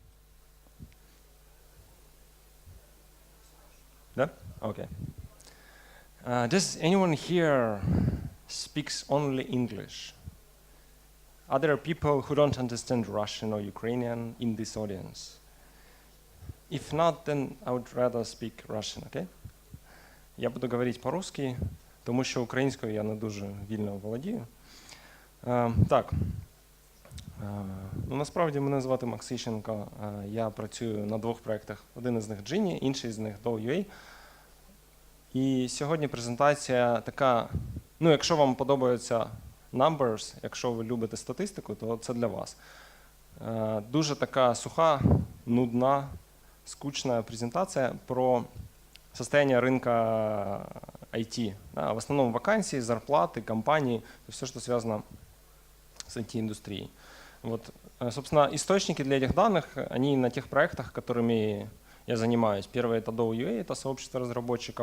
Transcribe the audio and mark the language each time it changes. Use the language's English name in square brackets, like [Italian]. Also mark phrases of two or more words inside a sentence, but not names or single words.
[English] Done? Okay. Does anyone here speaks only English? Are there people who don't understand Russian or Ukrainian in this audience? If not, then I would rather speak Russian, okay? [Ukrainian] Я буду говорити по-русски, тому що українською я не дуже вільно володію. Так, насправді мене звати Макс Іщенко, я працюю на 2 проєктах. Один із них Genie, інший з них DO.UA. І сьогодні презентація така, якщо вам подобаються numbers, якщо ви любите статистику, то це для вас. Дуже така суха, нудна, скучна презентація про [Russian] состояние рынка IT. Да, в основном вакансии, зарплаты, компании, все, что связано с IT-индустрией. Вот, собственно, источники для этих данных, они на тех проектах, которыми я занимаюсь. Первый — это DO.UA, это сообщество разработчиков.